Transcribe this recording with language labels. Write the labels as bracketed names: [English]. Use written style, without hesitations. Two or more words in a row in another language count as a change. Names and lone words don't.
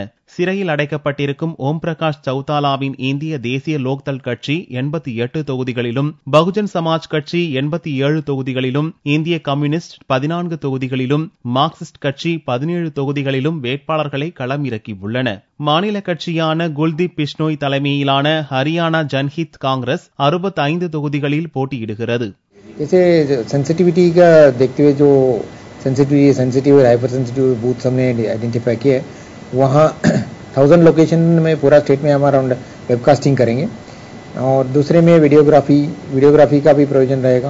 [Tamil] சிறையில் அடைக்கப்பட்டிருக்கும் ஓம் பிரகாஷ் சௌதாலாவின் இந்திய தேசிய லோக்தள் கட்சி 88 தொகுதிகளிலும், பகுஜன் சமாஜ் கட்சி 87 தொகுதிகளிலும், இந்திய கம்யூனிஸ்ட் 14 தொகுதிகளிலும், மார்க்சிஸ்ட் கட்சி 17 தொகுதிகளிலும் வேட்பாளர்களை களமிறக்கியுள்ளன. மாநில கட்சியான குல்தீப் பிஷ்னோய் தலைமையிலான ஹரியானா ஜன்ஹித் காங்கிரஸ் 65 தொகுதிகளில் போட்டியிடுகிறது. [Hindi] जैसे सेंसिटिविटी का देखते हुए जो सेंसिटिव और [English] hyper sensitive booth [Hindi] हमने आइडेंटिफाई किए, वहाँ 1000 लोकेशन में पूरा स्टेट में हमारा वेबकास्टिंग करेंगे और दूसरे में वीडियोग्राफी का भी प्रोविजन रहेगा.